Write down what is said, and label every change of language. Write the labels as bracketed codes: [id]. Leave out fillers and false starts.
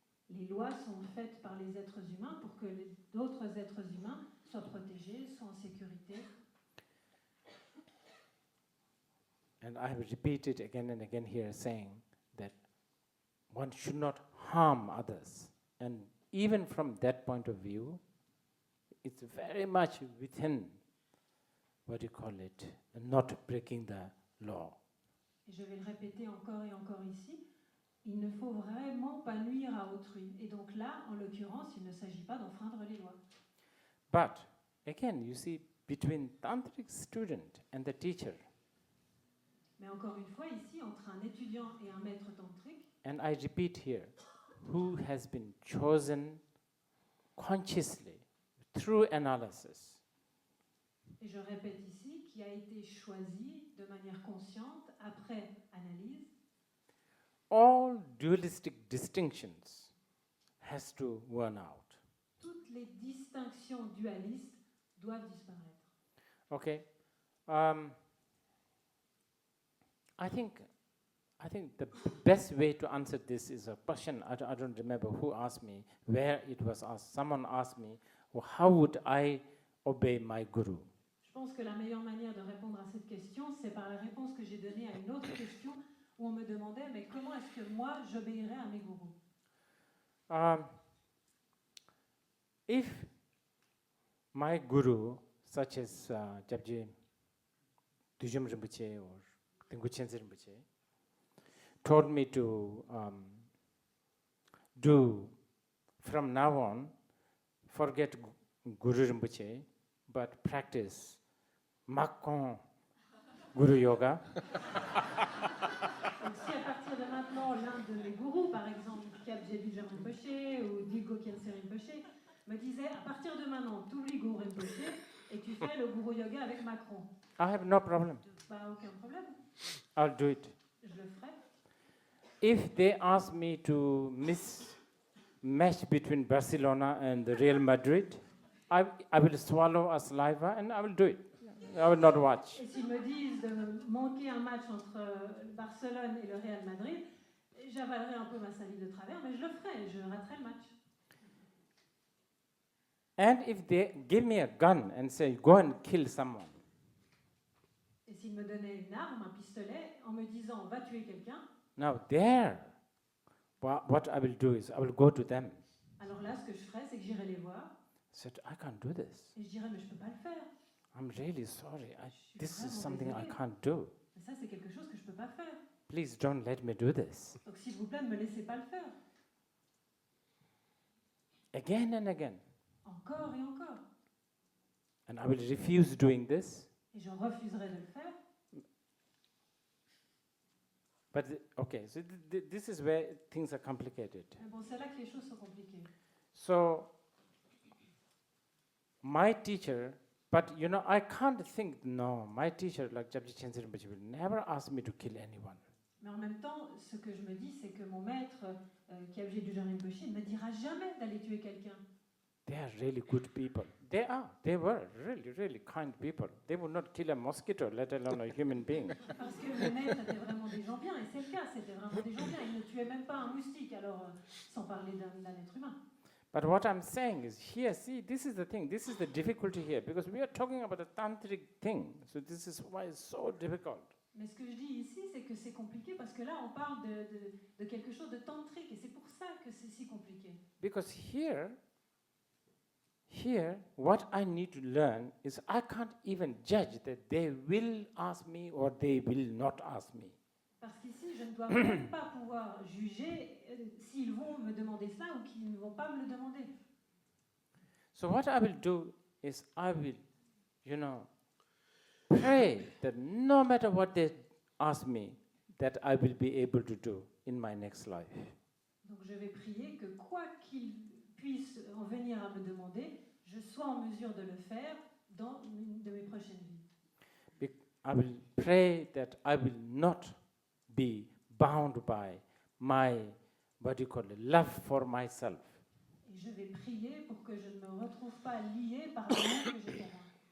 [fr] Les lois sont faites par les êtres humains pour que d'autres êtres humains soient protégés, soient en sécurité. [en] And I have repeated again and again here saying that one should not harm others. And even from that point of view, it's very much within, not breaking the law. [fr] Et je vais le répéter encore et encore ici, il ne faut vraiment pas nuire à autrui. Et donc là, en l'occurrence, il ne s'agit pas d'enfreindre les lois. [en] But, again, you see, between tantric student and the teacher, [fr] mais encore une fois, ici, entre un étudiant et un maître tantrique, [en] and I repeat here, who has been chosen consciously through analysis, [fr] et je répète ici, qui a été choisi de manière consciente après analyse, [en] all dualistic distinctions has to worn out. [fr] Toutes les distinctions dualistes doivent disparaître. [en] Okay. I think the best way to answer this is a question. I don't remember who asked me, where it was asked. Someone asked me, well, how would I obey my guru? [fr] Je pense que la meilleure manière de répondre à cette question, c'est par la réponse que j'ai donnée à une autre question où on me demandait, mais comment est-ce que moi j'obéirais à mes gourous? [en] If my guru, such as Jabje Dujum Rinpoche or Khyentse Rinpoche, told me to do from now on, forget Guru Rinpoche, but practice Makon Guru Yoga. [fr] Donc si à partir de maintenant, l'un de mes gourous, par exemple Kyabje Dujum Rinpoche ou Dilgo Khyentse Rinpoche, me disait, à partir de maintenant, tu oublies Guru Rinpoche et tu fais le Guru Yoga avec Macron. [en] I have no problem. [fr] Pas aucun problème. [en] I'll do it. [fr] Je le ferai. [en] If they ask me to match between Barcelona and the Real Madrid, I will swallow a saliva and I will do it. I will not watch. [fr] Et s'ils me disent de manquer un match entre Barcelone et le Real Madrid, j'avalerai un peu ma salive de travers, mais je le ferai, je raterai le match. [en] And if they give me a gun and say, go and kill someone, [fr] et s'ils me donnaient une arme, un pistolet, en me disant, va tuer quelqu'un, [en] now there, what I will do is I will go to them. [fr] alors là, ce que je ferais, c'est que j'irais les voir. [en] Said, I can't do this. [fr] Et je dirais, mais je ne peux pas le faire. [en] I'm really sorry. This is [fr] vraiment [en] something I [fr] désolée. [en] can't do. [fr] Mais ça, c'est quelque chose que je ne peux pas faire. [en] Please don't let me do this. [fr] Donc s'il vous plaît, ne me laissez pas le faire. [en] Again and again. [fr] Encore et encore. [en] And I will refuse doing this. [fr] Et je refuserai de le faire. [en] But, okay, so this is where things are complicated. [fr] Mais bon, c'est là que les choses sont compliquées. [en] So, my teacher, but I can't think, no, my teacher, like Jabji Khyentse Rinpoche, will never ask me to kill anyone. [fr] Mais en même temps, ce que je me dis, c'est que mon maître, Kyabje Dujum Rinpoche, ne me dira jamais d'aller tuer quelqu'un. [en] they are really good people. They were really, really kind people. They would not kill a mosquito, let alone a human being. [fr] Parce que les maîtres étaient vraiment des gens bien, et c'est le cas, c'était vraiment des gens bien. Ils ne tuaient même pas un moustique, alors sans parler d'un être humain. [en] But what I'm saying is here, see, this is the thing, this is the difficulty here, because we are talking about a tantric thing, so this is why it's so difficult. [fr] Mais ce que je dis ici, c'est que c'est compliqué parce que là, on parle de quelque chose de tantrique et c'est pour ça que c'est si compliqué. [en] Because here, what I need to learn is I can't even judge that they will ask me or they will not ask me. [fr] Parce qu'ici, je ne dois même pas pouvoir juger s'ils vont me demander cela ou qu'ils ne vont pas me le demander. [en] So what I will do is I will, pray that no matter what they ask me, that I will be able to do in my next life. [fr] Donc je vais prier que quoi qu'ils puissent en venir à me demander, je sois en mesure de le faire dans une de mes prochaines vies. [en] I will pray that I will not be bound by my, love for myself. [fr] Et je vais prier pour que je ne me retrouve pas lié par l'amour que j'ai pour moi.